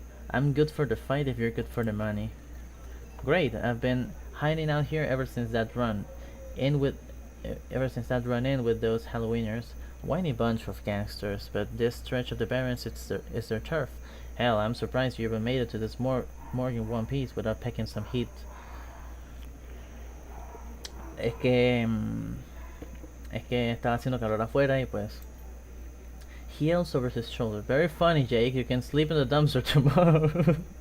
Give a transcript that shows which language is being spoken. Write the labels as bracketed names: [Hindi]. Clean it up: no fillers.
[English] I'm good for the fight if you're good for the money. Great, I've been hiding out here ever since that run in with those Halloweeners. Whiny bunch of gangsters, but this stretch of the Barrens is their turf. Hell, I'm surprised you even made it to this morgue in one piece without packing some heat. [Spanish] Es que estaba haciendo calor afuera y pues. [English] He yells over his shoulder. Very funny, Jake. You can sleep in the dumpster tomorrow.